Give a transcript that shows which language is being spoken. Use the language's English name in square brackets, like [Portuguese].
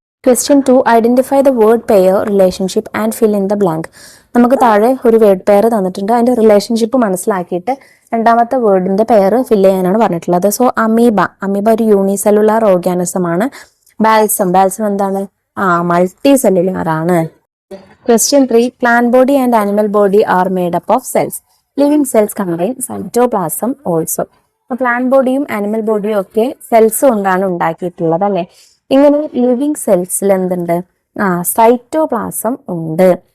[English] Question 2, identify the word pair, relationship and fill in the blank. [Malayalam] നമുക്ക് താഴെ ഒരു word pair തന്നിട്ടുണ്ട്. അതിന്റെ റിലേഷൻഷിപ്പ് മനസ്സിലാക്കിയിട്ട് രണ്ടാമത്തെ വേർഡിന്റെ പെയർ ഫില്ല് ചെയ്യാനാണ് പറഞ്ഞിട്ടുള്ളത്. സോ അമീബ ഒരു യൂണിസെല്ലുലാർ ഓർഗാനിസം ആണ്. ബാൽസം എന്താണ്? മൾട്ടി സെല്ലുലാർ ആണ്. [English] Question 3, plant body and animal body are made up of cells. Living cells contain cytoplasm also. [Malayalam] Plant ബോഡിയും animal ബോഡിയും ഒക്കെ സെൽസ് കൊണ്ടാണ് ഉണ്ടാക്കിയിട്ടുള്ളത് അല്ലെ. ഇങ്ങനെ ലിവിങ് സെൽസിൽ എന്തുണ്ട്? സൈറ്റോപ്ലാസം ഉണ്ട്.